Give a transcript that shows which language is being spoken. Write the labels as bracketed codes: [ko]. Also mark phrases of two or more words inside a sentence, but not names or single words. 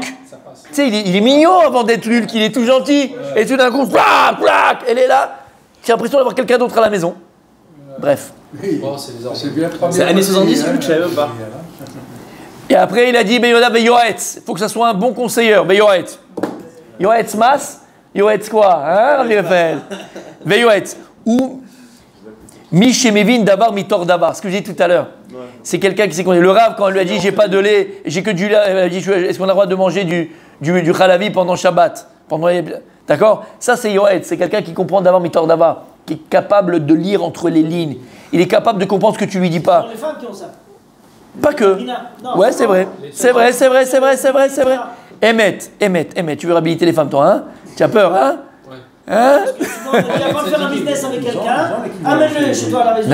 [fr] Tu sais, il est mignon avant d'être Hulk, il est tout gentil. Et tout d'un coup, plac, plac, elle est là. J'ai l'impression d'avoir quelqu'un d'autre à la maison. Bref. C'est l'année 70, Hulk, je savais même pas. Et après, il a dit, il faut que ça soit un bon conseiller. [he] יועץ מה, [fr] Yoetz quoi? Hein, Yoetz. [he] ומבין דבר מתוך דבר. [fr] Ce que j'ai dit tout à l'heure. C'est quelqu'un qui s'est connu. Le Rav, quand on lui a dit, j'ai pas de lait, j'ai que du lait, il a dit, est-ce qu'on a le droit de manger du chalavi pendant Shabbat? D'accord? Ça, c'est Yoetz. C'est quelqu'un qui comprend [he] דבר מתוך דבר, [fr] qui est capable de lire entre les lignes. Il est capable de comprendre ce que tu lui dis pas. Ce sont les femmes qui ont ça. Pas que. Ouais, c'est vrai. C'est vrai. Emmet. Tu veux réhabiliter les femmes, toi, hein? Tu as peur, hein? Hein? Avant de faire un business avec quelqu'un, amène-le chez toi à la maison.